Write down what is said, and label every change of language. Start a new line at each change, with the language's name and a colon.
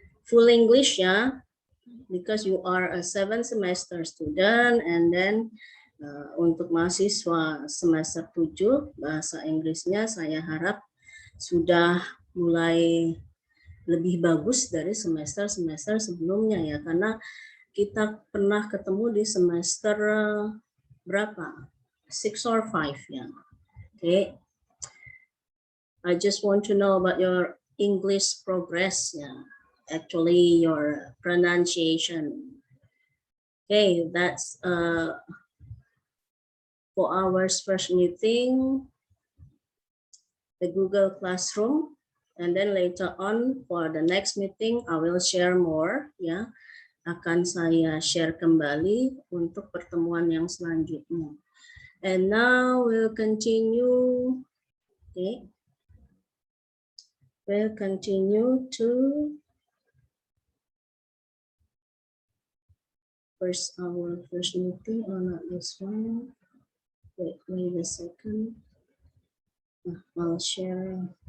English: Full English, ya, because you are a 7 semester student, and then
Indonesian: untuk mahasiswa semester 7 bahasa Inggrisnya saya harap sudah mulai lebih bagus dari semester-semester sebelumnya, ya, karena kita pernah ketemu di semester berapa?
English: 6 or 5, ya. Okay. I just want to know about your English progress, ya. Actually, your pronunciation. Okay, that's for our first meeting, the Google Classroom, and then later on for the next meeting, I will share more, ya.
Indonesian: Akan saya share kembali untuk pertemuan yang selanjutnya.
English: And now we'll continue. Okay, we'll continue to our first meeting, or not this one. Wait a second. I'll share.